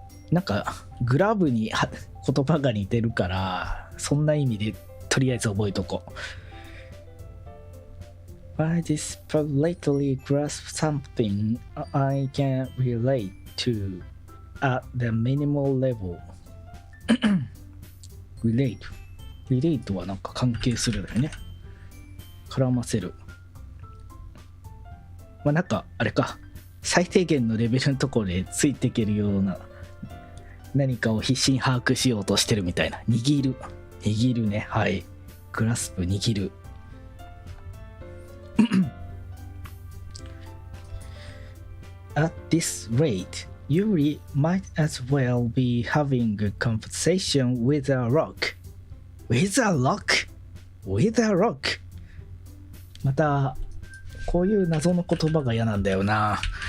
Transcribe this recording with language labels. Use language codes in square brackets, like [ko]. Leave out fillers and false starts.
[ja] なんかグラブに言葉が似てるから、そんな意味でとりあえず覚えとこう。 [en] I desperately grasp something I can relate to at the minimal level [ja] relate はなんか関係するだよね。絡ませる。まあなんかあれか、最低限のレベルのところでついていけるような何かを必死に把握しようとしてるみたいな。握るね。はい。グラスプ、握る。 [en] At this rate, Yuri might as well be having a conversation with a rock. With a rock? With a rock? [ja] また、こういう謎の言葉が嫌なんだよな。